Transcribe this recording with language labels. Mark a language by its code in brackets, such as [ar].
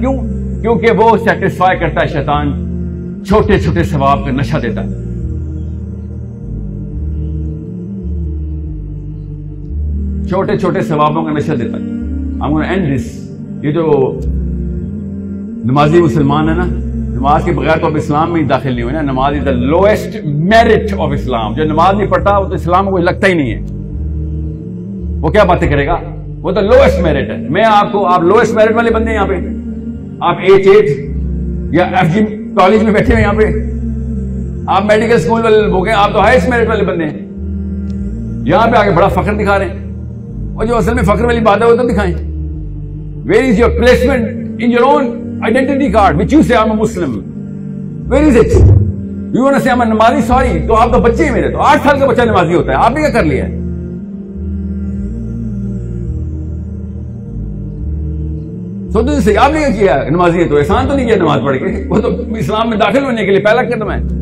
[ur] کیوں؟ کیونکہ وہ سیٹسفائی کرتا ہے, شیطان چھوٹے چھوٹے ثواب کا نشہ دیتا ہے. چھوٹے چھوٹے ثوابوں کا نشہ دیتا ہے. [en] I'm going to end this. [ur] یہ جو نمازی مسلمان ہے نا, نماز کے بغیر تو اب اسلام میں داخل نہیں ہوئے نا. [en] نماز is the lowest merit of Islam. [ur] جو نماز نہیں پڑھتا وہ تو اسلام کو لگتا ہی نہیں ہے, وہ کیا باتیں کرے گا, وہ تو lowest merit ہے. میں آپ کو, آپ lowest merit والے بندے ہیں یہاں پہ, آپ H8 یا FG کالج میں بیٹھے ہیں یہاں پہ, آپ میڈیکل اسکول والے ہو گئے, آپ تو ہائیسٹ میرٹ والے بندے ہیں. یہاں پہ آگے بڑا فخر دکھا رہے ہیں, اور جو اصل میں فخر والی بات ہے وہ تو دکھائیں. [en] Where is your placement in your own identity card which you say I'm a Muslim? Where is it? You want to say I'm a [ur] نمازی, sorry, تو آپ تو بچے ہیں میرے, تو 8 سال کا بچہ نمازی ہوتا ہے, آپ نے کیا کر لیا ہے؟ سوچو سے آپ نے کیا کیا, نمازی ہے تو احسان تو نہیں کیا نماز پڑھ کے, وہ تو اسلام میں داخل ہونے کے لیے پہلا قدم ہے.